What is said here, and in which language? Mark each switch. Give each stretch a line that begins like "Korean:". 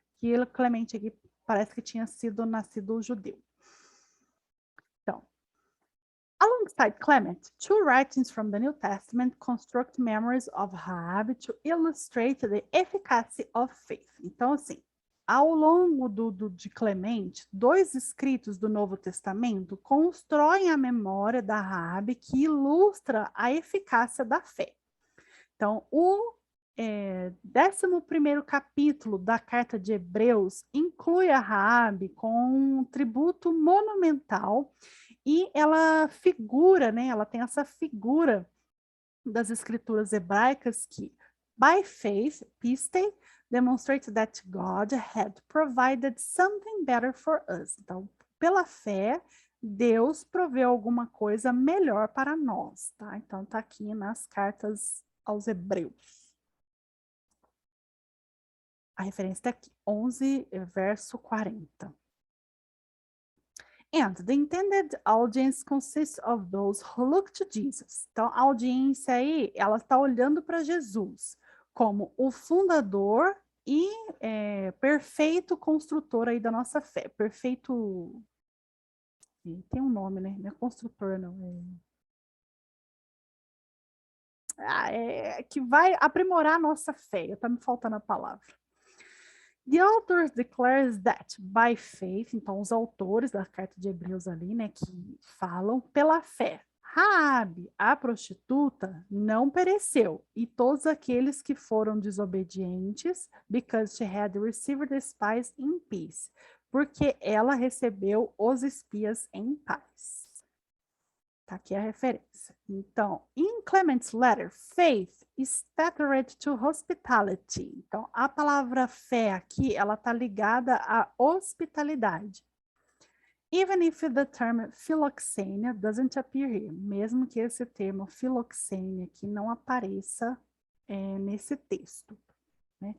Portuguese: Que ele, Clemente aqui, parece que tinha sido nascido judeu.
English: Então, alongside Clement, two writings from the New Testament construct memories of Rahab to illustrate the efficacy of faith.
Portuguese: Então, assim, ao longo de Clemente, dois escritos do Novo Testamento constroem a memória da Rahab que ilustra a eficácia da fé. Então, o 11º capítulo da Carta de Hebreus inclui a Raabe com um tributo monumental e ela figura, né, ela tem essa figura das escrituras hebraicas que,
English: by faith,
Portuguese: pistei,
English: demonstrates that God had provided something better for us.
Portuguese: Então, pela fé, Deus proveu alguma coisa melhor para nós, tá? Então, tá aqui nas cartas aos Hebreus. A referência está aqui, 11, verso 40.
English: And the intended audience consists of those who look to Jesus.
Portuguese: Então, a audiência aí, ela está olhando para Jesus como o fundador e perfeito construtor aí da nossa fé. Perfeito... Tem um nome, né? Não é construtor, não. Que vai aprimorar a nossa fé. Está me faltando a palavra.
English: The author declares that by faith,
Portuguese: então os autores da carta de Hebreus ali, né, que falam pela fé. Raabe, a prostituta, não pereceu, e todos aqueles que foram desobedientes,
English: because she had received the spies in peace,
Portuguese: porque ela recebeu os espias em paz. Tá aqui a referência.
English: Então, in Clement's letter, faith is tethered to hospitality.
Portuguese: Então, a palavra fé aqui, ela está ligada à hospitalidade.
English: Even if the term philoxenia doesn't appear here,
Portuguese: mesmo que esse termo philoxenia aqui não apareça nesse texto, né?